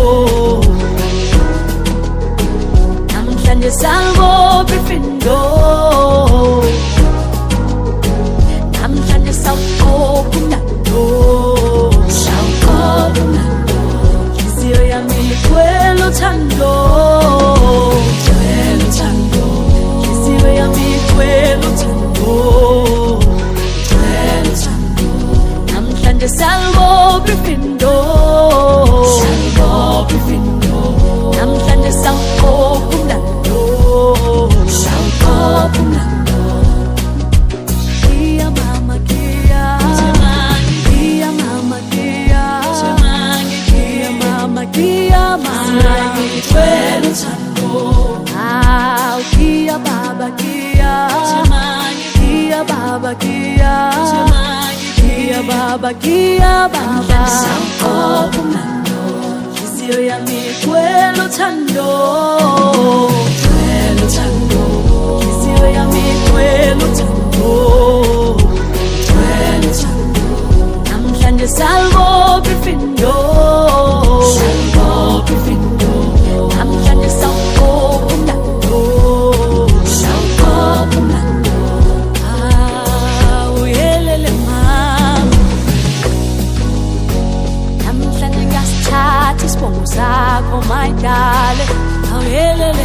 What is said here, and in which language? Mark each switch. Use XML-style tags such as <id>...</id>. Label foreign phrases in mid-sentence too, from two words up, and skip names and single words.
<zu>namhlanje sawubopha ifindo namhlanje sawubopha umlando inhliziyo yami kwelo thando inhliziyo yami kwelo thando namhlanje sawubopha ifindo namhlanje sawubopha umlando Kia mama kia Kia mama kia Kia mama kia kwelo thando Kia baba kia Kia baba kia Kia baba kia baba inhliziyo yami kwelo thando inhliziyo yami kwelo thando namhlanje sawubopha ifindo namhlanje sawubopha umlando uyelele mama namhlanje ngasithatha isibongo sakho</zu> <en>my darling</en>